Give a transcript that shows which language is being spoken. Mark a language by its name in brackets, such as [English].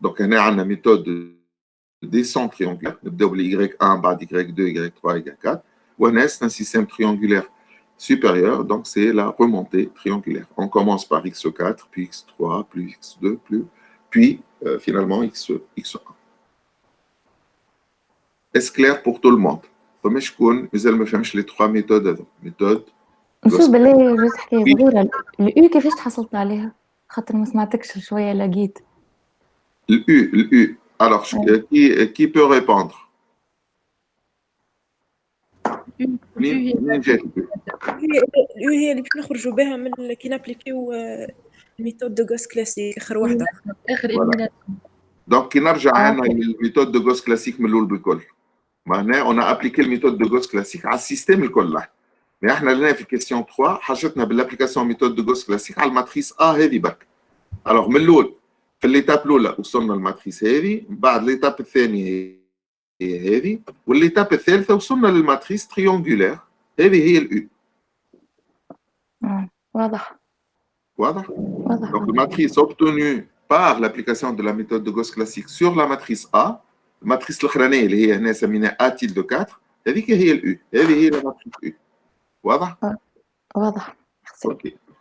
[French] Donc, on a la méthode de descente triangulaire, y1, bas y2, y3, y4, ou c'est un système triangulaire supérieur, donc c'est la remontée triangulaire. On commence par x4, puis x3, puis x2, puis finalement x1. Est-ce clair pour tout le monde? [Arabic] فما شكون مازال ما فهمش [French] les trois méthodes [Arabic] هذو méthode نشوف بالله جوز حكاية صغيرة الأو كيفاش تحصلت عليها؟ خاطر ما سمعتكش شوية لقيت. [French] le U. Alors, qui peut répondre? [Arabic] مين جاي؟ اليو هي اللي باش نخرجوا بها من كي نابليكيو الميثود دو غوس كلاسيك اخر وحده اخر elimination. [French] Donc, qui [Arabic] نرجع عنا الميثود de Gauss classique من الأول بالكل. معناه [French] on a appliqué le méthode de Gauss classique [Arabic] على السيستم الكل. [French] Mais [Arabic] احنا لنا في [French] question 3 [Arabic] حاجتنا بالابليكاسيون méthode de Gauss classique على الماتريس A هذه برك. Alors من الأول في الليتاب الأولى وصلنا للماتريس هذه، بعد الليتاب الثانية هي هذه، والليتاب الثالثة وصلنا للماتريس تريونغولير هذه هي الأو. واضح. واضح؟ [French] Donc, la matrice obtenue par l'application de la méthode de Gauss classique sur la matrice A, la matrice [Arabic] الأخرانية اللي هي هنا سميناها [French] A tilde 4، [Arabic] هذيك هي الأو، هذه هي [French] la matrice U. [Arabic] واضح؟ واضح. اوكي.